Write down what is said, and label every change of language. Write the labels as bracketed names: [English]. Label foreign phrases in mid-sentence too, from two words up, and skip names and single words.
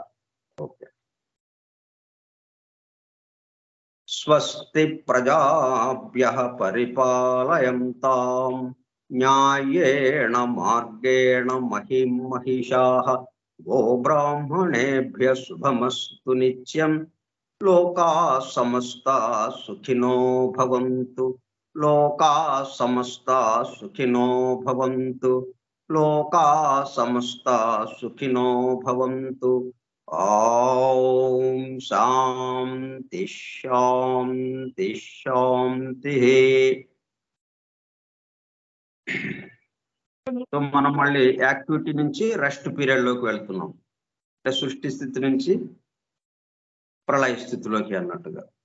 [Telugu] ఓకే. [Sanskrit] స్వస్తి ప్రజాభ్యః పరిపాలయంతాం న్యాయేణ మార్గేణ మహిం మహిషాః గోబ్రాహ్మణేభ్యః శుభమస్తు నిత్యం లోకాః సమస్తాః సుఖినో భవంతు లోకాః సమస్తాః సుఖినో భవంతు లోకాః సమస్తాః సుఖినో భవంతు. ఓం శాంతి శాంతి శాంతి. [Telugu] సో మనం మళ్ళీ యాక్టివిటీ నుంచి [English] rest period [Telugu] లోకి వెళ్తున్నాం. అంటే సృష్టి స్థితి నుంచి ప్రళయ స్థితిలోకి అన్నట్టుగా.